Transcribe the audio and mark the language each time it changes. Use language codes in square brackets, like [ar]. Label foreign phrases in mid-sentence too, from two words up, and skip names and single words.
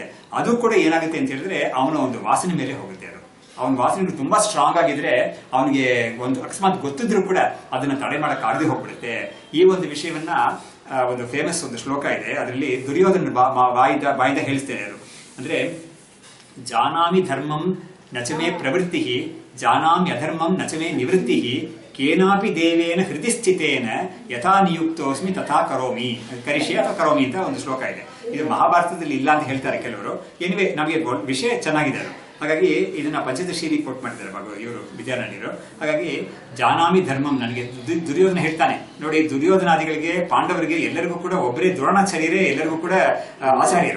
[kn] ಅದು ಕೂಡ ಏನಾಗುತ್ತೆ ಅಂತ ಹೇಳಿದ್ರೆ ಅವನ ಒಂದು ವಾಸನೆ ಮೇಲೆ ಹೋಗುತ್ತೆ. ಅದು ಅವನ ವಾಸನೆ ತುಂಬಾ ಸ್ಟ್ರಾಂಗ್ ಆಗಿದ್ರೆ ಅವನಿಗೆ ಒಂದು ಅಕಸ್ಮಾತ್ ಗೊತ್ತಿದ್ರು ಕೂಡ ಅದನ್ನ ತಡೆ ಮಾಡಕ್ ಆಗದೆ ಹೋಗ್ಬಿಡುತ್ತೆ. ಈ ಒಂದು ವಿಷಯವನ್ನ ಒಂದು ಫೇಮಸ್ ಒಂದು ಶ್ಲೋಕ ಇದೆ. ಅದರಲ್ಲಿ ದುರ್ಯೋಧನ ಬಾಯಿಂದ ಹೇಳಿಸ್ತೇನೆ. ಅದು ಅಂದ್ರೆ, [sa] ಜಾನಾಮಿ ಧರ್ಮಂ ನಚಮೇ ಪ್ರವೃತ್ತಿ, ಜಾನಾಮಿ ಅಧರ್ಮಂ ನಚಮೇ ನಿವೃತ್ತಿ, ಕೇನಾಪಿ ದೇವೇನ ಹೃದಯ ಸ್ಥಿತೇನ ಯಥಾ ನಿಯುಕ್ತೋಸ್ಮಿ ತಥಾ ಕರೋಮಿ ಕರಿಷಿ ಅಥವಾ ಕರೋಮಿ [kn] ಅಂತ ಒಂದು ಶ್ಲೋಕ ಇದೆ. ಇದು ಮಹಾಭಾರತದಲ್ಲಿ ಇಲ್ಲ ಅಂತ ಹೇಳ್ತಾರೆ ಕೆಲವರು. ಏನಿವೆ, ನಮಗೆ ವಿಷಯ ಚೆನ್ನಾಗಿದೆ ಅದು. ಹಾಗಾಗಿ ಇದನ್ನ ಪಂಚದಶೀಲಿ ಕೋಟ್ ಮಾಡಿದ್ದಾರೆ ಇವರು ವಿದ್ಯಾರಣ್ಯರು. ಹಾಗಾಗಿ [sa] ಜಾನಾಮಿ ಧರ್ಮಂ, [kn] ನನಗೆ ದುರ್ಯೋಧನ ಹೇಳ್ತಾನೆ. ನೋಡಿ, ದುರ್ಯೋಧನಾದಿಗಳಿಗೆ, ಪಾಂಡವರಿಗೆ ಎಲ್ಲರಿಗೂ ಕೂಡ ಒಬ್ಬರೇ ದ್ರೋಣಾಚಾರ್ಯರೇ ಎಲ್ಲರಿಗೂ ಕೂಡ ಆಚಾರ್ಯರು.